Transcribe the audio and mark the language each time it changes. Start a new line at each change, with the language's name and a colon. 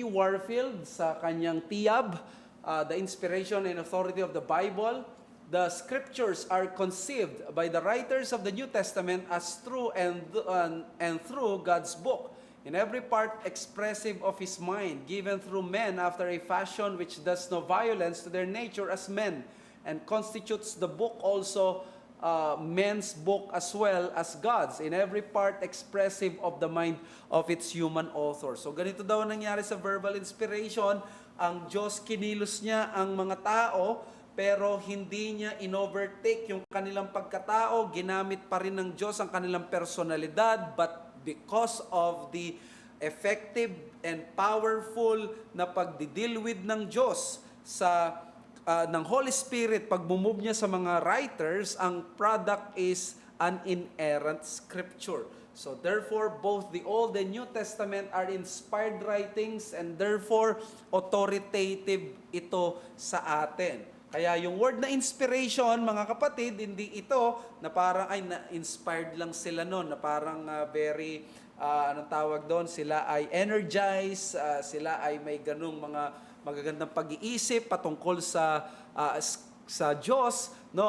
English: Warfield
Filipino: sa kanyang tiyab,
English: The Inspiration and Authority of the Bible, the scriptures are conceived by the writers of the New Testament as true and through God's book, in every part expressive of His mind, given through men after a fashion which does no violence to their nature as men, and constitutes the book also men's book as well as God's, in every part expressive of the mind of its human author.
Filipino: So ganito daw nangyari sa verbal inspiration. Ang Diyos kinilos niya ang mga tao, pero hindi niya in-overtake yung kanilang pagkatao. Ginamit pa rin ng Diyos ang kanilang personalidad,
English: but because of the effective and powerful
Filipino: na pagdi-deal with ng Diyos sa ng Holy Spirit, pag bumove niya sa mga writers, ang product is an inerrant scripture.
English: So therefore, both the Old and New Testament are inspired writings, and therefore, authoritative
Filipino: ito sa atin. Kaya yung word na inspiration, mga kapatid, hindi ito na parang ay na-inspired lang sila noon, na parang very, anong tawag doon, sila ay energized, sila ay may ganung mga magagandang pag-iisip patungkol sa Diyos, no?